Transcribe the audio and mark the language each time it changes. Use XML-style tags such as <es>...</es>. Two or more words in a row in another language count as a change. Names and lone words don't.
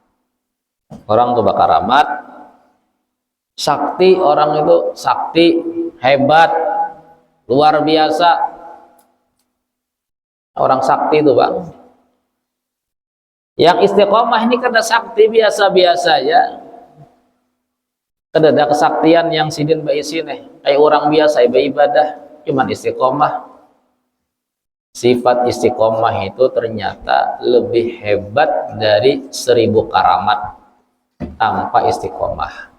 <id>Orang coba karamat, sakti, orang itu sakti hebat, luar biasa. Orang sakti itu Bang.</id> <bjn>Yang istiqomah ini kada sakti biasa-biasa ya. Kada ada kesaktian yang sidin baisi nih.</bjn> <id>Kayak orang biasa beribadah, cuman istiqomah. Sifat istiqomah itu ternyata lebih hebat dari 1000 karamat tanpa istiqomah.</id>